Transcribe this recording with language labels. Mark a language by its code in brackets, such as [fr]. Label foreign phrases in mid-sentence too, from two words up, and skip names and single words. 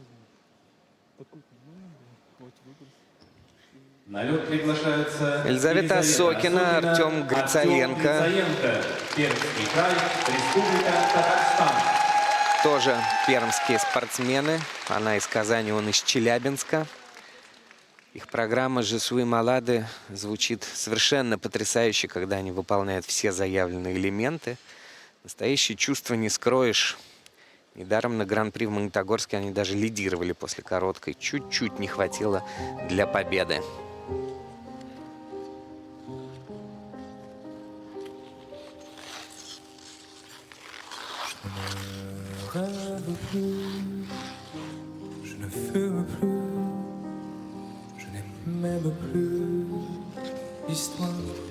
[ru] На лед приглашаются Елизавета Осокина, Артем Грицаенко. Пермский край, Республика Татарстан. Тоже пермские спортсмены. Она из Казани, он из Челябинска. Их программа «Je suis malade» звучит совершенно потрясающе, когда они выполняют все заявленные элементы. Настоящее чувство не скроешь. Недаром на Гран-при в Магнитогорске они даже лидировали после короткой. Чуть-чуть не хватило для победы. [fr] Rêve plus, je ne fume plus, je n'aime même plus l'histoire.